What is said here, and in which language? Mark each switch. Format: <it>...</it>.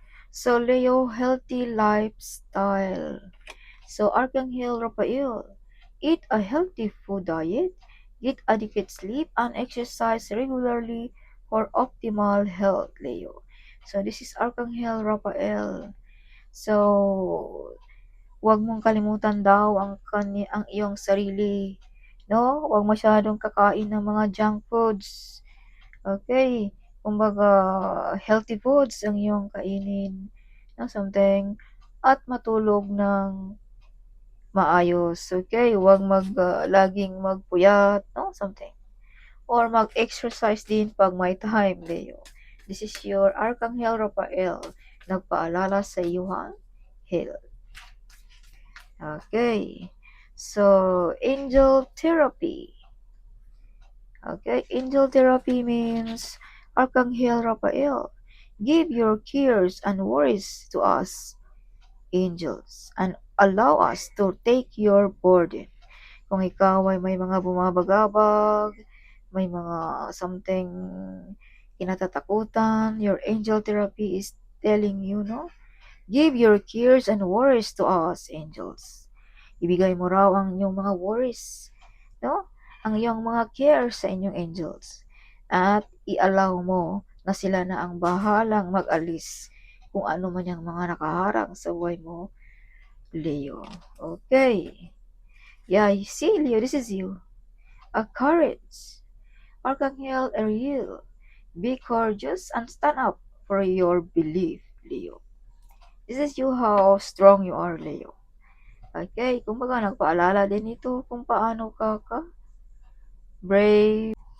<en>So, Leo, healthy lifestyle. So, Archangel Raphael, eat a healthy food diet, get adequate sleep, and exercise regularly for optimal health, Leo. So, this is Archangel Raphael.</en> <tl>So, huwag mong kalimutan daw ang iyong sarili, no? Huwag masyadong kakain ng mga junk foods. Okay? Kumbaga, healthy foods ang iyong kainin, no? Something. At matulog ng maayos. Okay? Huwag laging magpuyat, no? Something. Or mag-exercise din pag may time, Leo.</tl> <en>This is your Archangel Raphael.</en> <tl>Nagpaalala sa iyong health.</tl> <en>Okay. So, angel therapy. Okay, angel therapy means Archangel Raphael, give your cares and worries to us, angels, and allow us to take your burden.</en> <tl>Kung ikaw ay may mga bumabagabag, may mga something kinatatakutan,</tl> <en>your angel therapy is telling you,</en> <tl>no?</tl> <en>Give your cares and worries to us, angels.</en> <tl>Ibigay mo raw ang inyong mga worries, no? Ang iyong mga cares sa inyong angels. At i-allow mo na sila na ang bahalang mag-alis kung ano man yung mga nakaharang sa buhay mo, Leo.</tl> <en>Okay. Yeah, you see, Leo, this is you. A courage. Archangel Ariel. Be courageous and stand up for your belief, Leo. This is you how strong you are, Leo. Okay,</en> <tl>kumbaga nagpaalala din ito kung paano ka brave.</tl>